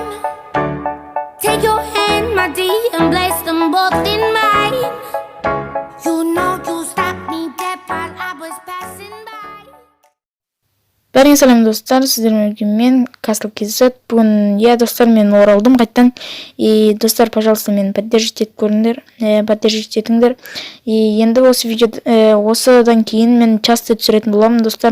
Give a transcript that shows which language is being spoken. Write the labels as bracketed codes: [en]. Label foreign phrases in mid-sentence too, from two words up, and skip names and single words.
[en] Take your hand, my dear, and place them both in mine. You know you stopped me dead while I was passing by. [kk] Бәріңе сәлем достар, сіздермен бірге мен Castle KZ. Бүгін достар, мен оралдым қайттан. Достар, пожалуйста, мені поддержите етіңдер. Енді осы видео, осыдан кейін мен часто түсіретін боламын, достар.